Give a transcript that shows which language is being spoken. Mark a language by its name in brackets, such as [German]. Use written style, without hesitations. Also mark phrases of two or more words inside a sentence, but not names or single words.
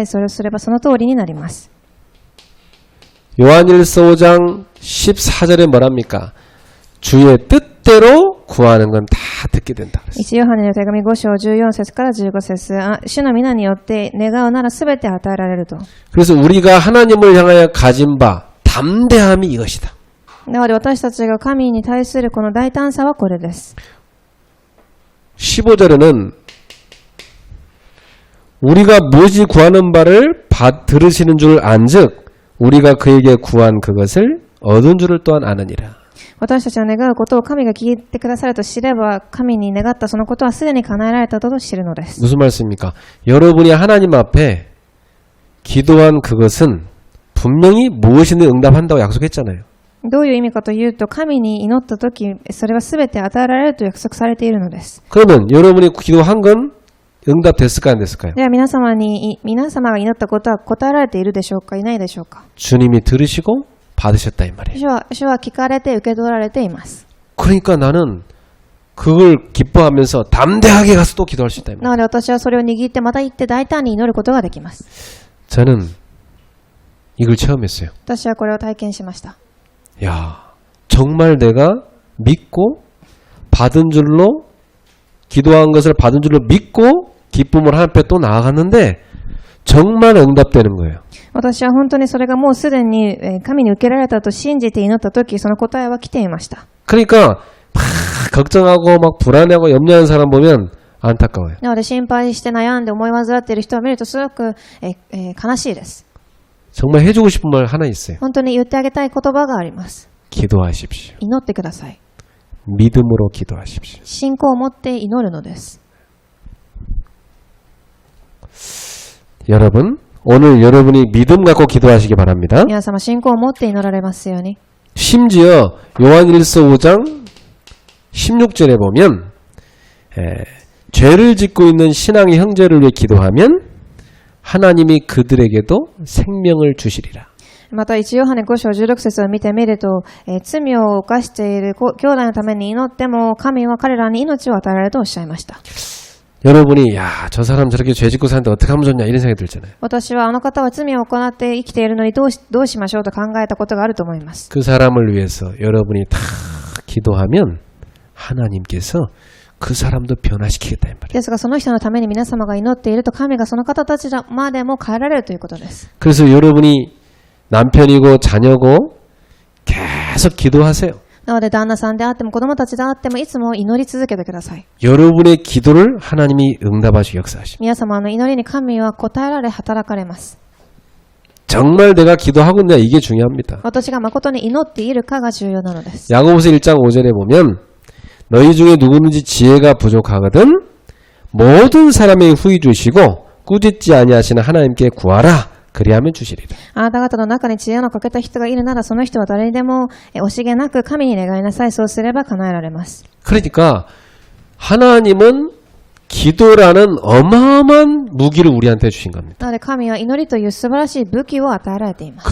[Japanese] それをすればその通りになります。 [Korean] 요한일서 5장 14절에 뭐랍니까? 주의 뜻대로 구하는 건 다 듣게 된다. [Japanese] 1ヨハネの手紙5章14節から15節、主の皆によって願うならすべて与えられると。 [Korean] 그래서 우리가 하나님을 향하여 가진 바 담대함이 이것이다. [Japanese] なので私たちが神に対するこの大胆さはこれです。 [Korean] 15절에는 우리가 무엇이 구하는 바를 들으시는 줄 안즉 우리가 그에게 구한 그것을 얻은 줄을 또한 아느니라. [Japanese] 私たちの願うことを神が聞いてくださると知れば神に願ったそのことはすでに叶えられたと知るのです。 [Korean] 무슨 말씀입니까? 여러분이 하나님 앞에 기도한 그것은 분명히 무엇이든 응답한다고 약속했잖아요. [Japanese] どういう意味かというと、神に祈ったとき、それはすべて与えられると約束されているのです。 [Korean] 그러면 여러분이 기도한 건 응답됐을까요? 안 됐을까요? [Japanese] では皆様が祈ったことは答えられているでしょうか、いないでしょうか。 [Korean] 주님이 들으시고 받으셨다 이 말이에요. [Japanese] 主は聞かれて受け取られています。 [Korean] 그러니까 나는 그걸 기뻐하면서 담대하게 가서 또 기도할 수 있다 이 말이에요. [Japanese] なので私はそれを握ってまた行って大胆に祈ることができます。 [Korean] 저는 이걸 체험했어요. [Japanese] 私はこれを体験しました。 [Korean] 야, 정말 내가 믿고 받은 줄로 기도한 것을 받은 줄로 믿고 기쁨을 하나님 앞에 또 나아갔는데 정말 응답되는 거예요. [Japanese] 私は本当にそれがもうすでに神に受けられたと信じて祈ったとき、その答えは来ていました。 [Korean] 그러니까 막 걱정하고 막 불안해하고 염려하는 사람 보면 안타까워요. [Japanese] なので心配して悩んで思い煩っている人を見るとすごく悲しいです。 [Korean] 정말 해주고 싶은 말 하나 있어요. [Japanese] 本当に言ってあげたい言葉があります。 [Korean] 기도하십시오. [Japanese] 祈ってください。 [Korean] 믿음으로 기도하십시오. [Japanese] 信仰を持って祈るのです。 [Korean] 여러분, 오늘 여러분이 믿음 갖고 기도하시기 바랍니다. [Japanese] 皆様信仰を持って祈られますように。 [Korean] 심지어 요한일서 5장 16절에 보면 죄를 짓고 있는 신앙의 형제를 위해 기도하면 하나님이 그들에게도 생명을 주시리라. [Japanese] また1ヨハネ5章16節を見てみると、罪を犯している兄弟のために祈っても神は彼らに命を与えられるとおっしゃいました。 [Korean] 여러분이 야, 저 사람 저렇게 죄 짓고 사는데 어떻게 하면 좋냐 이런 생각이 들잖아요. [Japanese] 私はあの方は罪を行って生きているのにどうしましょうと考えたことがあると思います。 [Korean] 그 사람을 위해서 여러분이 다 기도하면 하나님께서 그 사람도 변화시키겠다 이 말이에요. [Japanese] ですがその人のために皆様が祈っていると神がその方たちまでも変えられるということです。 [Korean] 그래서 여러분이 남편이고 자녀고 계속 기도하세요. [Japanese] なので旦那さんであっても子供たちであってもいつも祈り続けてください。 [Korean] 여러분의 기도를 하나님이 응답하시고 역사하십니다. [Japanese] 皆様の祈りに神は応えられ働かれます。 [Korean] 정말 내가 기도하고 있냐 이게 중요합니다. [Japanese] 私が誠に祈っているかが重要なのです。 [Korean] 야고보서 1장 5절에 보면 너희 중에 누구든지 지혜가 부족하거든 모든 사람에게 후히 주시고 꾸짖지 아니하시는 하나님께 구하라 그리하면 주시리라. [Japanese] あなた方の中に知恵の欠けた人がいるならその人は誰にでも惜しげなく神に願いなさい。そうすれば叶えられます。 [Korean] 그러니까 하나님은 기도라는 어마어마한 무기를 우리한테 주신 겁니다. [Japanese] なので神は祈りという素晴らしい武器を与えられています。